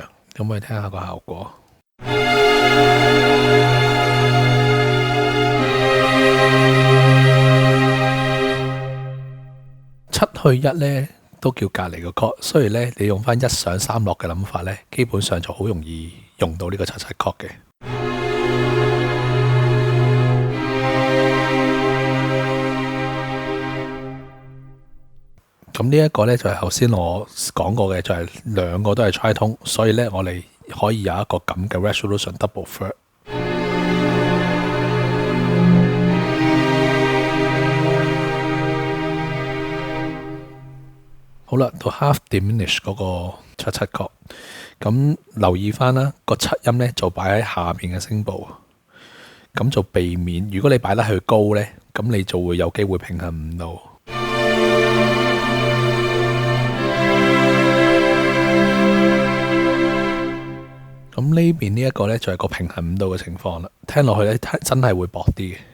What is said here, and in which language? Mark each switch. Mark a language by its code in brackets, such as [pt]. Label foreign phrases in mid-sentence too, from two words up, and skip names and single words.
[yue] 咁我哋聽下個效果。七去一呢都叫隔離個 chord，所以呢，你用翻一上三落嘅諗法呢，基本上就好容易用到呢個七七 chord 嘅。咁呢一個呢，就係頭先我講過嘅，就係兩個都係 tritone，所以呢，我哋可以有一個咁嘅 [en] resolution double third。 [yue] 好啦，到 [en] half diminish [yue] 嗰個七七曲，咁留意翻啦，個七音呢就擺喺下面嘅聲部，咁就避免如果你擺得去高呢，咁你就會有機會平衡唔到。咁呢邊呢一個呢，就係個平衡唔到嘅情況啦，聽落去呢，真係會薄啲嘅。